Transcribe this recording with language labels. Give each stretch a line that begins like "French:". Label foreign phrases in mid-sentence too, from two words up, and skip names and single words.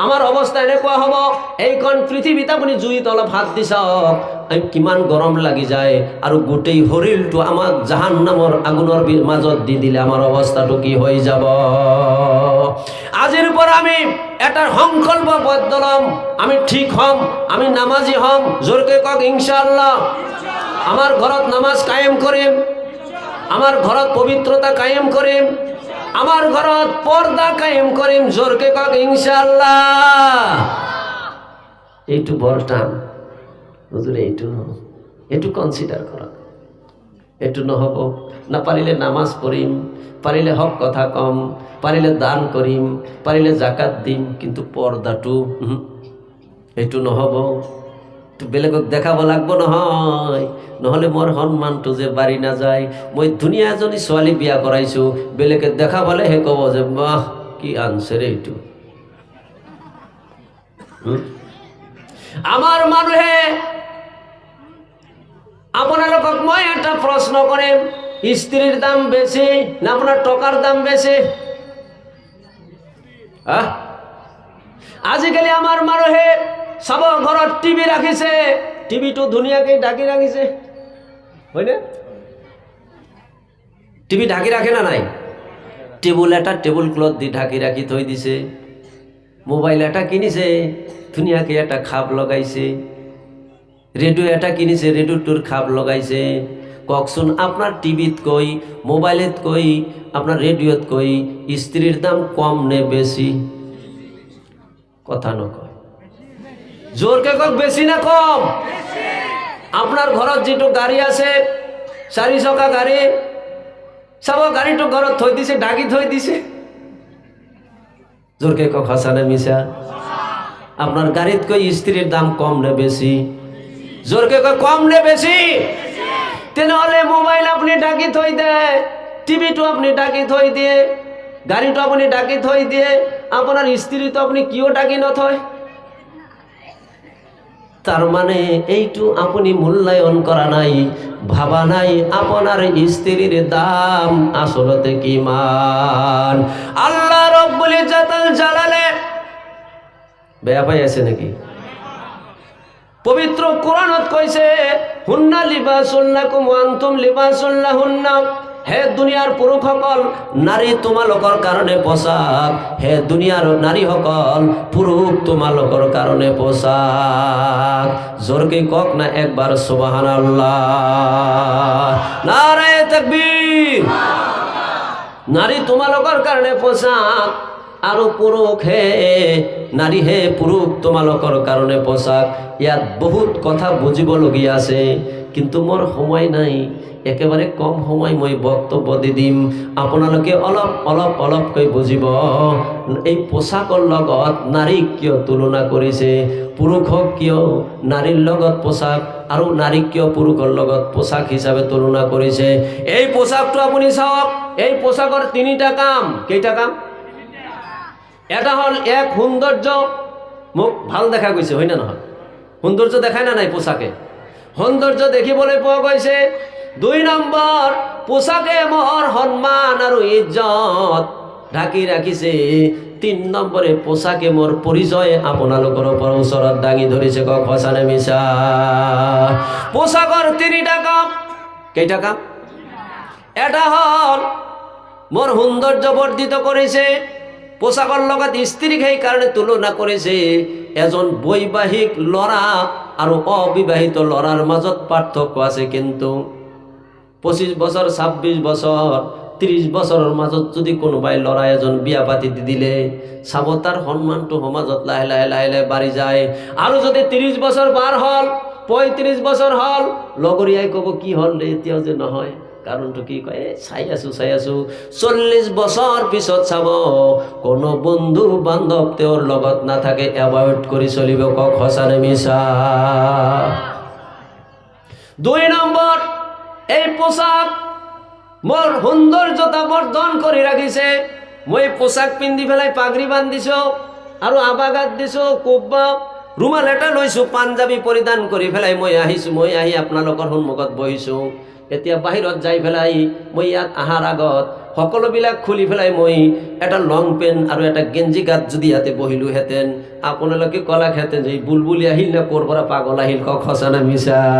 Assamese: আমাৰ অৱস্থা এনেকুৱা হ'ব, এইখন পৃথিৱীত আপুনি জুইত অলপ হাত দি চাওক, কিমান গৰম লাগি যায়, আৰু গোটেই শৰীৰটো আমাক জাহান্নামৰ আগুনৰ মাজত দি দিলে আমাৰ অৱস্থাটো কি হৈ যাব। আজিৰ পৰা আমি এটা সংকল্পবদ্ধ ল'ম, আমি ঠিক হ'ম, আমি নামাজি হ'ম। জোৰকে কওক ইনশাআল্লাহ। আমাৰ ঘৰত নামাজ কায়েম কৰিম, আমাৰ ঘৰত পবিত্ৰতা কায়েম কৰিম, আমার ঘরত পর্দা কায়েম করিম। জোরকে কক ইনশাআল্লাহ। এইটু বড় টান হুজুর, এইটু কনসিডার করা। এইটু নহব না, পারিলে নামাজ পড়িম, পারিলে হক কথা কম, পারিলে দান করিম, পারিলে জাকাত দিম, কিন্তু পর্দাটু এইটু নহব। বেলেগক দেখাব লাগবো নহয়, নহলে মোর সন্মানটো যে বাড়ি না যায়। মই ধুনীয়া এজনী ছোৱালী বিয়া কৰাইছো, বেলেগে দেখাবলে হে কব যে বাহ কি আনছে রে এইটু। আমার মানুহে আপোনালোকক মই একটা প্রশ্ন কৰিম, স্ত্রীর দাম বেশি না আপনার টকার দাম বেশি? আজিকালি আমার মানুহে সব ঘৰত টিভি ৰাখিছে, টিভিটো ধুনীয়াকৈ ঢাকি ৰাখিছে, হয়নে? টিভি ঢাকি ৰাখে না নাই? টেবুল ক্লথ দি ঢাকি ৰাখি থৈ দিছে। মোবাইল এটা কিনিছে, ধুনীয়াকৈ এটা খাপ লগাইছে। ৰেডিঅ' এটা কিনিছে, ৰেডিঅ'টোৰ খাপ লগাইছে। কওকচোন, আপনার টিভিত কই, মোবাইলত কই, আপনার রেডিওত কই স্ত্রীর দাম কম নে বেশি? কথা নকয়। জোরকে কক বেশি না কম? আপনার ঘরত যেটো গাড়ি আছে, 4 চকা গাড়ি, সব গাড়িটো ঘরত থৈ দিছে, ঢাকি থৈ দিছে। জোরকে কক হাসা না মিছা? আপনার গাড়িত কই স্ত্রীর দাম কম নে বেশি? জোরকে কক কম নে বেশি? তেনেহলে মোবাইল আপনি ঢাকি থৈ দেয়, টিভিটো আপনি ঢাকি থৈ দিয়ে, গাড়িটো আপনি ঢাকি থৈ দিয়ে, আপনার স্ত্রী তো আপনি কিয় ঢাকি নথয়? তার মানে এইটু আপনি মূল্যায়ন করা নাই, ভাবা নাই আপনার স্ত্রীর দাম আসলতে কিমান। আল্লাহ
Arabic: رب العزة
Assamese: জালালে বেয়া পাই আছে নাকি? পবিত্র কোরআনত কইছে,
Arabic: هن لباس لكم وأنتم لباس لهن.
Assamese: হে দুনিয়ার পুরুষ সকল, নারী তোমালোকৰ কারণে পোশাক। হে দুনিয়ার নারী সকল, পুরুষ তোমালোকৰ কারণে পোশাক। জোরকে কক না একবার সুবহানাল্লাহ,
Arabic: نعرة تكبير.
Assamese: নারী তোমালোকৰ কারণে পোশাক, আৰু পুৰুষ হে নারী হে পুৰুষ তোমালোকৰ কারণে পোশাক। ইয়াত বহুত কথা বুঝিবলগীয়া আছে, কিন্তু মোর সময় নাই, একেবারে কম সময় মই বক্তব্য দি দিম। আপোনালোকে অলপকৈ বুজিব। এই পোশাকৰ লগত নারীক কিয় তুলনা কৰিছে, পুৰুষক কিয় নারীৰ লগত পোশাক আৰু নারীক কিয় পুৰুষৰ লগত পোশাক হিচাপে তুলনা কৰিছে। এই পোশাকটো আপুনি চাওক, এই পোশাকৰ 3টা কাম। কেইটা কাম? এটা হল এক সৌন্দর্য, মুখ ভাল দেখা গৈছে, হয় না নহয়? সৌন্দর্য দেখায় না নাই পোশাকে? সৌন্দর্য দেখিবলৈ পোৱা গৈছে। 2 নম্বৰ, পোশাকে মোহৰ সন্মান আৰু ইজ্জত ঢাকি ৰাখিছে। 3 নম্বরে পোশাকে মোর পরিচয় আপোনালোকৰ ওচৰত দাঙি ধৰিছে। কক সঁচা নে মিছা? পোশাকৰ 3টা কাম। কেইটা কাম? এটা হল মোর সৌন্দর্য বর্ধিত করেছে, পোশাকৰ লগত স্ত্রীক সেই কারণে তুলনা করেছে। এজন বৈবাহিক লড়া আর অবিবাহিত লড়ার মাজত পার্থক্য আছে, কিন্তু 25 বছর, 26 বছর, 30 বছরের মাজত যদি কোনোবাই লড়া এজন বিয়া পাতি দি দিলে, চাব তার সন্মানটো সমাজত লাহে লাহে বাড়ি যায়। আর যদি 30 বছর পার হল, 35 বছর হল, লগরিয়াই কব কি হল রে, এতিয়াও যে নহয়। কারণটো কি কয়? চাই আছো 40 বছর পিছত চাব কোনো বন্ধু বান্ধব তেওঁৰ লগত নাথাকে, এভয়েড কৰি চলিব। কক সঁচা নে মিছা? 2 নম্বৰ, এই পোশাক মোর সৌন্দর্যতা বর্ধন করে রাখিছে। মই পোশাক পিন্ধি পেলাই পাগড়ি বান্ধিছো, আৰু আবাগাত দিছো, কোব্বা রুমাল এটা লৈছো, পাঞ্জাবী পৰিধান কৰি পেলাই মই আহি আপোনালোকৰ সন্মুখত বহিছো। এতিয়া বাহিৰত যাই পেলাই মই ইয়াত আহাৰ আগত সকলোবিলাক খুলি পেলাই মই এটা
English: long pant
Assamese: আৰু এটা গেঞ্জি গাত যদি ইয়াতে বহিলো হেঁতেন আপোনালোকে কলাক হেঁতেন যে বুলবুলি আহিল নে ক'ৰ পৰা পাগল আহিল, কওক সঁচা না মিছা?